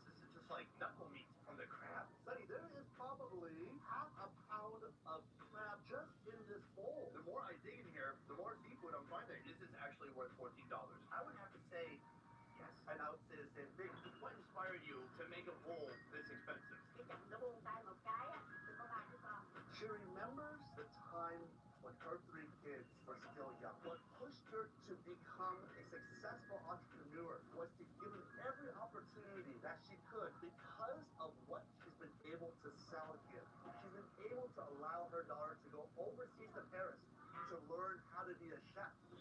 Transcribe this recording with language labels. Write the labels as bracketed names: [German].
[English] This is just like knuckle meat from the crab. Sonny, there is probably half a pound of crab just in this bowl. The more I dig in here, the more seafood I'm finding. This is actually worth $14. I would have to say yes. And I would say the same thing. What inspired you to make a bowl this expensive? [Vietnamese] Cái chồng nó buông tay một cái á, tôi có 3 đứa con. [English] She remembers the time when her 3 kids were still young. What pushed her to become a successful entrepreneur was to give them every opportunity that she could because of what she's been able to sell here. She's been able to allow her daughter to go overseas to Paris to learn how to be a chef.